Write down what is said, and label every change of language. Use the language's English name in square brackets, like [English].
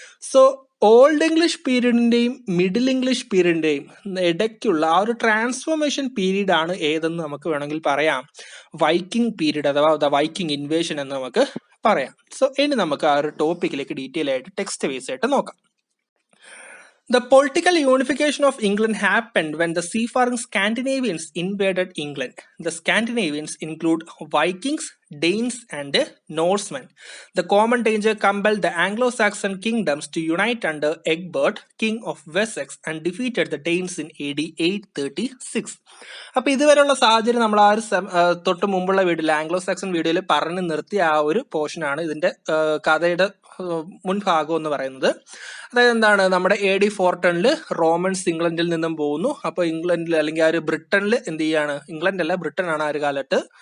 [Malayalam] So old English പീരീഡിന്റെയും middle English പീരീഡിന്റെയും ഇടയ്ക്കുള്ള ആ ഒരു ട്രാൻസ്ഫോർമേഷൻ പീരീഡ് ആണ് ഏതെന്ന് നമുക്ക് വേണമെങ്കിൽ പറയാം വൈക്കിംഗ് പീരീഡ് അഥവാ ദ വൈക്കിംഗ് ഇൻവേഷൻ എന്ന് നമുക്ക് പറയാം. സോ ഇനി നമുക്ക് ആ ഒരു ടോപ്പിക്കിലേക്ക് ഡീറ്റെയിൽ ആയിട്ട് ടെക്സ്റ്റ് ബേസ് ആയിട്ട് നോക്കാം. [English] The political unification of England happened when the seafaring Scandinavians invaded England. The Scandinavians include Vikings, Danes and Norsemen. The common danger compelled the Anglo-Saxon kingdoms to unite under Egbert, king of Wessex, and defeated the Danes in AD 836. [Malayalam] അപ്പൊ ഇതുവരെയുള്ള സാഹചര്യം നമ്മൾ ആ ഒരു തൊട്ട് മുമ്പുള്ള വീഡിയോയിൽ Anglo Saxon വീഡിയോയിൽ പറഞ്ഞു നിർത്തിയ ആ ഒരു പോർഷനാണ് ഇതിന്റെ കഥയുടെ മുൻഭാഗം എന്ന് പറയുന്നത്. അതായത് എന്താണ്, നമ്മുടെ AD 410 റോമൻസ് ഇംഗ്ലണ്ടിൽ നിന്നും പോകുന്നു. അപ്പൊ ഇംഗ്ലണ്ടിൽ അല്ലെങ്കിൽ ആ ഒരു ബ്രിട്ടനിൽ എന്ത് ചെയ്യാണ്, ഇംഗ്ലണ്ട് അല്ല ബ്രിട്ടൻ ആണ് ആ ഒരു കാലത്ത്.